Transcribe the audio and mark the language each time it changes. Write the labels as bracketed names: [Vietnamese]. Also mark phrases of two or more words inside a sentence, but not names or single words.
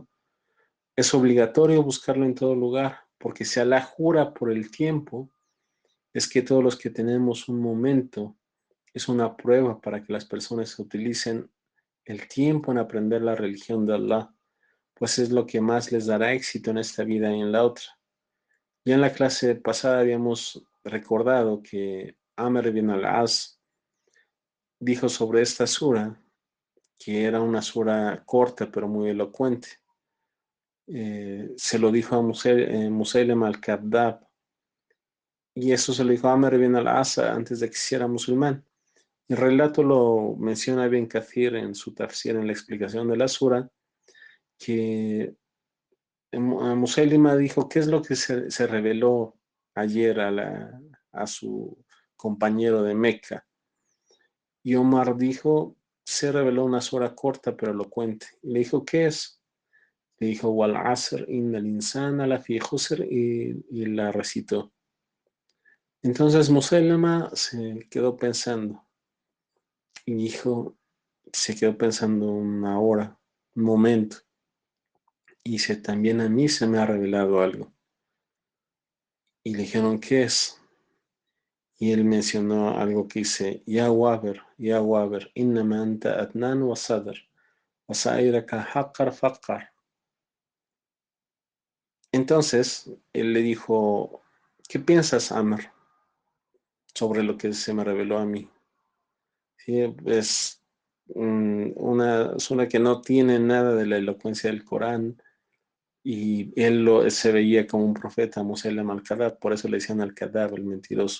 [Spanish] Es obligatorio buscarlo en todo lugar, porque si Allah jura por el tiempo, es que todos los que tenemos un momento, es una prueba para que las personas utilicen el tiempo en aprender la religión de Allah, pues es lo que más les dará éxito en esta vida y en la otra. Ya en la clase pasada habíamos recordado que Amr ibn al-As dijo sobre esta sura que era una sura corta pero muy elocuente. Se lo dijo a Musaylima al-Kadhdab, y eso se lo dijo a Amr ibn al-As antes de que se hiciera musulmán. El relato lo menciona Ibn Kathir en su tafsir, en la explicación de la sura, que Musaylima dijo: ¿qué es lo que se reveló ayer a su compañero de Meca? Y Omar dijo: se reveló una sura corta pero elocuente. Y le dijo: ¿qué es? Le dijo: [Arabic] والعصر إن الإنسان لفي خسر, [Spanish] y la recitó. Entonces Musaylima se quedó pensando y dijo, se quedó pensando una hora, un momento, y dice: también a mí se me ha revelado algo. Y le dijeron: ¿qué es? Y él mencionó algo que dice: [Arabic] يا وبر إنما أنت أذنان وصدر وسائرك حقر فقر. [Spanish] Entonces él le dijo: ¿qué piensas, Amr, sobre lo que se me reveló a mí? Sí, es una sura que no tiene nada de la elocuencia del Corán, y se veía como un profeta, Musaylima al-Kadhab, por eso le decían al-Kadhab, el mentiroso.